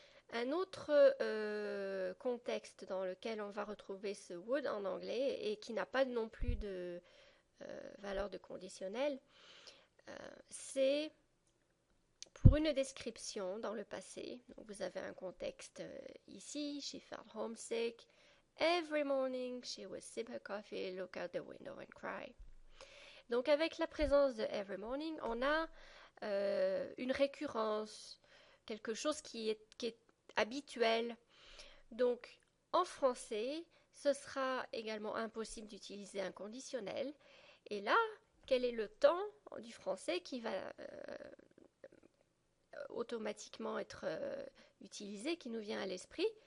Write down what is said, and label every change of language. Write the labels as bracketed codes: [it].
[fr] Un autre contexte dans lequel on va retrouver ce would en anglais et qui n'a pas non plus de valeur de conditionnel, c'est pour une description dans le passé. Donc vous avez un contexte ici, [en] she felt homesick. Every morning she would sip her coffee, look out the window and cry. [fr] Donc avec la présence de every morning, on a une récurrence, quelque chose qui est habituel. Donc en français, ce sera également impossible d'utiliser un conditionnel. Et là, quel est le temps du français qui va automatiquement être utilisé, qui nous vient à l'esprit?